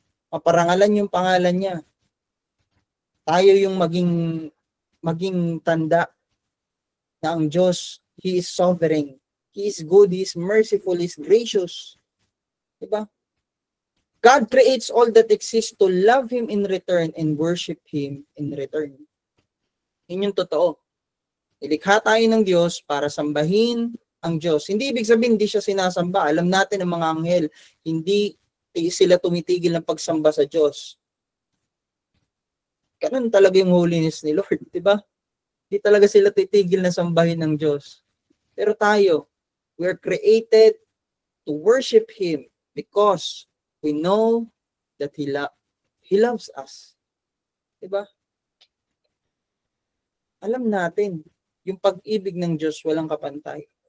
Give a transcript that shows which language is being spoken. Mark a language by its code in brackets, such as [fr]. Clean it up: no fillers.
[tl] Maparangalan yung pangalan niya. Tayo yung maging tanda na ang Diyos, [en] He is sovereign. He is good, He is merciful, He is gracious. [tl] Diba? [en] God creates all that exists to love Him in return and worship Him in return. [tl] Yun yung totoo. Ilikha tayo ng Diyos para sambahin ang Diyos. Hindi ibig sabihin hindi siya sinasamba. Alam natin ang mga anghel, hindi sila tumitigil ng pagsamba sa Diyos. Ganun talaga yung holiness ni Lord, di ba? Hindi talaga sila titigil na sambahin ng Diyos. Pero tayo, [en] we are created to worship Him because we know that He loves us. [tl] Di ba? Alam natin, yung pag-ibig ng Diyos walang kapantay.